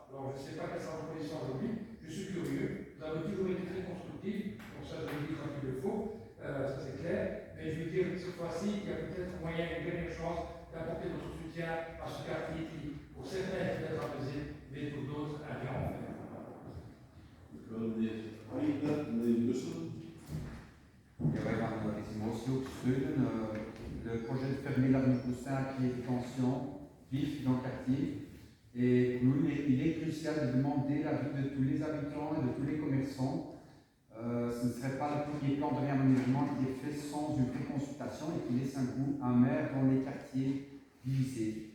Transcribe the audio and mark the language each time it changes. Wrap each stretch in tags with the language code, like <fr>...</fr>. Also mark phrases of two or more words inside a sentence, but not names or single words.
<fr>Alors je ne sais pas quelle sera votre position aujourd'hui, je suis curieux, vous avez toujours été très constructif, pour ça je vous le dis quand il le faut, ça c'est clair, mais je veux dire que cette fois-ci, il y a peut-être moyen, une dernière chance d'apporter votre soutien à ce quartier qui, pour certains, est peut-être apaisé, mais pour d'autres, un bien en fait.</fr> <nl>Ja, wij gaan deze motie ook steunen.</nl> <fr>Le projet de fermer l'avenue Poussin qui est tension vif dans le quartier. Et pour nous, il est crucial de demander l'avis de tous les habitants et de tous les commerçants. Ce ne serait pas le premier plan de réaménagement qui est fait sans une préconsultation et qui laisse un goût amer dans les quartiers divisés.</fr>